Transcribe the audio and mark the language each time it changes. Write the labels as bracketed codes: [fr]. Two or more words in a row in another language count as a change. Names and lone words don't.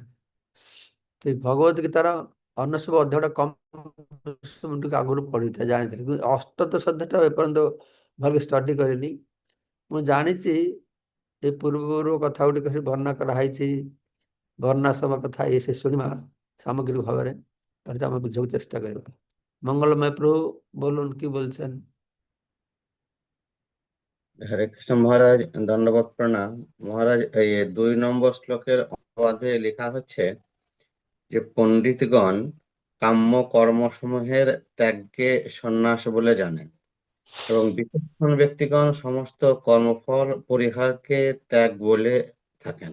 [or] ଭଗବତ ଗୀତାର ଅନ୍ୟ ସବୁ ଅଧ୍ୟାୟଟା କମ ଟିକେ ଆଗରୁ ପଢିଥାଏ, ଜାଣିଥିଲି, କିନ୍ତୁ ଅଷ୍ଟଦଶ ଅଧ୍ୟାୟଟା ଏପର୍ଯ୍ୟନ୍ତ ଭଲ ଷ୍ଟଡି କରିନି। ମୁଁ ଜାଣିଛି ଏ ପୂର୍ବରୁ କଥା ଗୁଡ଼ିକ ବର୍ଣ୍ଣନା କରାହେଇଛି, ବର୍ଣ୍ଣାଶ୍ରମ କଥା ଏ ସେ ଶୁଣିବା ସାମଗ୍ରିକ ଭାବରେ, ତାହେଲେ ଆମେ ବୁଝିବାକୁ ଚେଷ୍ଟା କରିବା। [bn] মঙ্গলময় প্রভু বলুন কি বলছেন? হরে কৃষ্ণ মহারাজ, দণ্ডবত প্রণাম মহারাজ। এই 2 নম্বর শ্লোকের অনুবাদে লেখা হচ্ছে যে পণ্ডিতগণ কাম্য কর্মসমূহের ত্যাগকে সন্ন্যাস বলে জানেন এবং বিচক্ষণ ব্যক্তিগণ সমস্ত কর্মফল পরিহারকে ত্যাগ বলে থাকেন।